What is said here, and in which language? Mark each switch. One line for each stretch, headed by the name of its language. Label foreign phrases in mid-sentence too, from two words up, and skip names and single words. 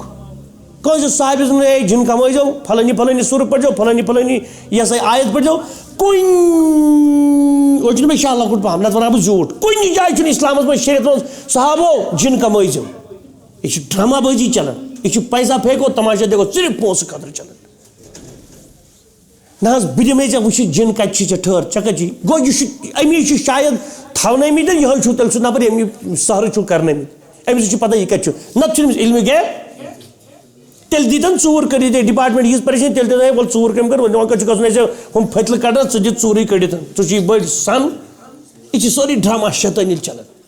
Kashmiri: کٲنٛسہِ صاحبس ہے جِن کمٲیزیو فلٲنی سورٕ پٔرۍزیو فلٲنی یہِ ہسا آیت پٔرۍزیو کُنہِ اور چھُنہٕ مےٚ شاہ لۄکُٹ پہم نتہٕ ونہٕ ہا بہٕ زیوٗٹھ کُنہِ جایہِ چھُنہٕ اِسلامس منٛز شریعتس منٛز صحابو جِن کمٲیزیو.
Urdu: یہِ چھُ ڈرامہ بٲزی چلان یہِ چھُ پیسہ پھیکو تماشا دیکھو صرف پونٛسہٕ خٲطرٕ چلان.
Kashmiri: نہ حظ بہٕ دِمے ژےٚ وٕچھِتھ جِن کتہِ چھِ ژےٚ ٹھہر ژےٚ کتہِ چھِ گوٚو یہِ چھُ امی چھُ شاید تھاونٲومٕتۍ یِہوے چھُو تیٚلہِ سُہ نفر ییٚمہِ سحرٕ چھُو کرنٲومٕتۍ أمِس چھِ پتہ یہِ کتہِ چھُ نتہٕ چھُنہٕ أمِس علمِ غیب تیٚلہِ دیٖتن ژوٗر کٔرِتھ ڈپاٹمنٹ ییٖژ پریشٲنی تیٚلہِ دِتن وَلہٕ ژوٗر کٔمۍ کٔر وۄنۍ کَتہِ چھُ گژھُن اَسہِ ہُم پھٔتلہٕ کڑان ژٕ دِتھ ژوٗرٕے کٔڑِتھ ژٕ چھُے بٔڑۍ سن یہِ چھِ سورُے ڈرامہ شیطٲنی چلان.